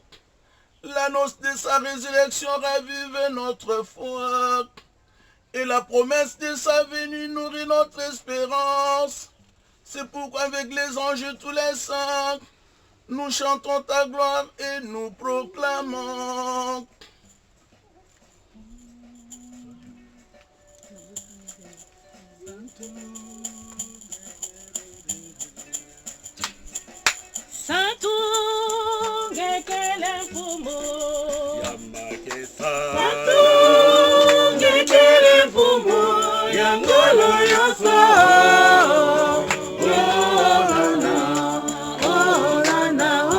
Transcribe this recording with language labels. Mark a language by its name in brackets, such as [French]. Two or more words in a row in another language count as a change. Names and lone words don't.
[French] L'annonce de sa résurrection ravivait notre foi. Et la promesse de sa venue nourrit notre espérance. C'est pourquoi avec les anges et tous les saints, nous chantons ta gloire et nous proclamons. [Kongo] Santu ngekele mfumo Santu ngekele mfumo Yangolo yoso Hosanna Hosanna